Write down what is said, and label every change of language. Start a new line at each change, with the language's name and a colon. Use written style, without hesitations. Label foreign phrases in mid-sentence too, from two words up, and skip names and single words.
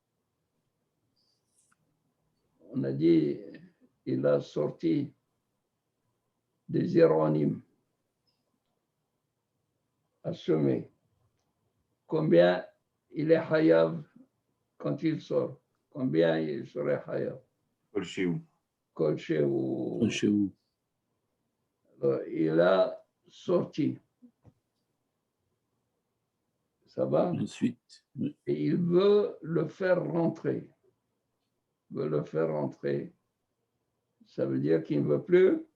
French: On a dit, il a sorti des héronymes à semer. Combien il est chayav quand il sort? Combien il serait chayav?
Hebrew: כל שהוא. כל שהוא. כל שהוא.
French: Il a sorti. Ça va? Ensuite. Et il veut le faire rentrer. Il veut le faire rentrer. Ça veut dire qu'il ne veut plus.